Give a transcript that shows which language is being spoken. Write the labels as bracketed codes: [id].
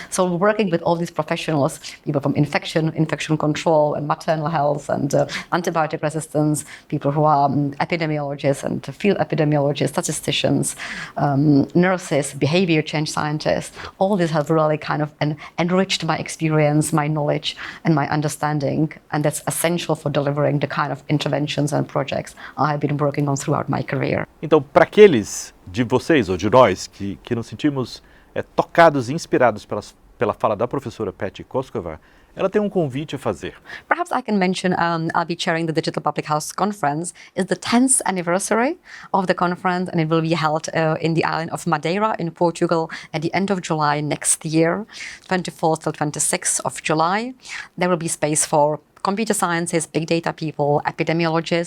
[en] So working with all these professionals, people from infection control and maternal health and antibiotic resistance, people who are epidemiologists and field epidemiologists, statisticians, nurses, behavior change scientists, all these have really kind of enriched my experience, my knowledge, and my understanding, and that's essential for delivering the kind of interventions and projects I've been working on throughout my career. [pt] Então, para aqueles de vocês ou de nós que nos sentimos tocados e inspirados pela fala da professora Patty Kostkova, ela tem um convite a fazer. [en] Perhaps I can mention I'll be chairing the Digital Public House Conference. It's the 10th anniversary of the conference, and it will be held in the island of Madeira in Portugal at the end of July next year, 24th till 26th of July. There will be space for computer sciences, big data people, epidemiologists.